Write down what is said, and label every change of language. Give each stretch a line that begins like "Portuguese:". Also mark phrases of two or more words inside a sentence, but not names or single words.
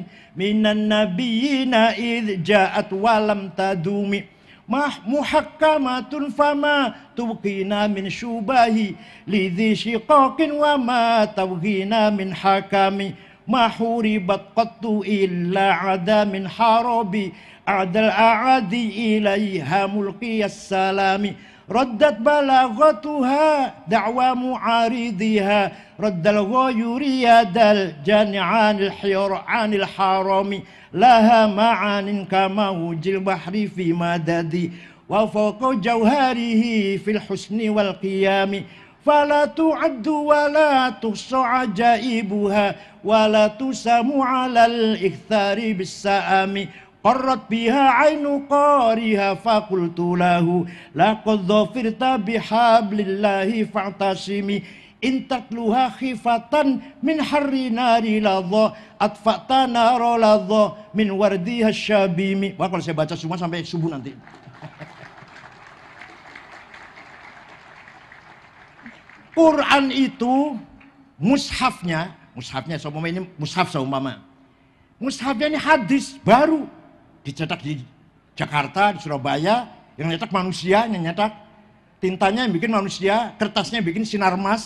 Arabic: من نبينا إذ جاءت ولم تدم محكمات فما تبقين من شبه لذي شقاق وما تبغين من حكم ما حوربت قط إلا عاد من حرب أعدى الأعادي إليها ملقي السلم ردت بلاغتها دعوى معارضها رد الغيور يد الجاني عن ال حرم لها معان كموج البحر في مدد وفوق جوهره في الحسن والقيم فلا تعد ولا تحصى عجائبها ولا تسام على الإكثار بالسأم قرت بها عين قاريها فقلت له لقد ظفرت بحبل الله فاعتصم إن تتلها خيفة من حر نار لظى أطفأت نار لظى من وردها الشبم.
Indonesian: Wah, kalau saya baca semua sampai subuh nanti. Quran itu mushafnya seumpama ini mushaf seumpama. Mushafnya ini hadis baru dicetak di Jakarta, di Surabaya, yang nyetak manusia, yang nyetak tintanya yang bikin manusia, kertasnya yang bikin Sinarmas.